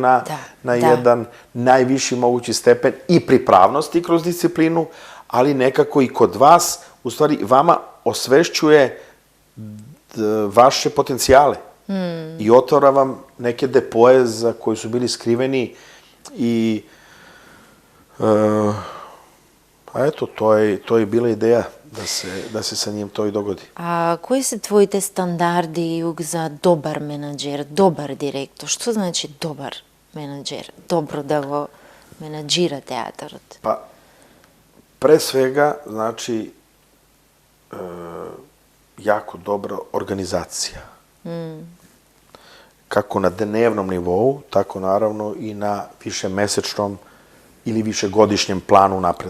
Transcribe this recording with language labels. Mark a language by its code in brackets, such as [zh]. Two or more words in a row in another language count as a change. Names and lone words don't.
[sr] na jedan najviši mogući stepen i pripravnosti kroz disciplinu, ali nekako i kod vas, u stvari, vama osvešćuje vaše potencijale i otvara vam neke depoje za koji su bili skriveni i pa eto, to je bila ideja da se sa njim to i dogodi. [mk] A кои се твоите стандарди за добар менаџер, добар директор? Што значи добар менаџер? Добро да го менаџира театарот? [sr] Pa, pre svega, znači, jako dobra organizacija. Kako na dnevnom nivou, tako naravno i na višemesečnom ili višegodišnjem planu napred.